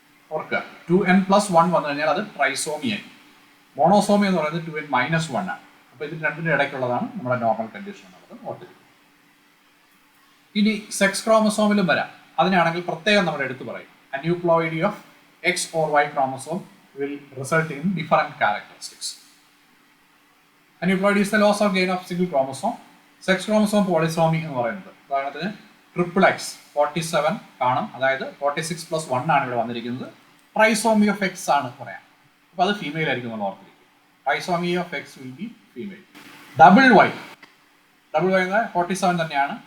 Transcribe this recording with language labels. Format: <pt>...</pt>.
<ml>ഓർക്കുക, 2n+1 വന്നു കഴിഞ്ഞാൽ അത് ട്രൈസോമിയായി. മോണോസോമി എന്ന് പറയുന്നത് 2n-1 ആണ്. അപ്പോൾ ഇതിന് രണ്ടിൻ്റെ ഇടയ്ക്കുള്ളതാണ് നമ്മുടെ നോർമൽ കണ്ടീഷൻ എന്നുള്ളത് ഓർത്തിരിക്കുക. ഇനി സെക്സ് ക്രോമസോമിലും വരാം. അതിനാണെങ്കിൽ പ്രത്യേകം നമ്മൾ എടുത്തു പറയും.</ml> <en>Aneuploidy of X or Y chromosome will result in different characteristics. Aneuploidy is the loss or gain of single chromosome.</en> <ml>Sex chromosome polysomy എന്ന് പറയുന്നത് ഉദാഹരണത്തിന് XXX 47 കാണും, അതായത് 46+1 ആണ് ഇവിടെ വന്നിരിക്കുന്നത്. ട്രൈസോമി ഓഫ് എക്സ് ആണ് പറയാം. അപ്പോൾ അത് ഫീമെയിൽ ആയിരിക്കും നമ്മൾ ഓർത്തിരിക്കും.</ml> <en>Trisomy of X will be female. Double Y 47 തന്നെയാണ്.</en>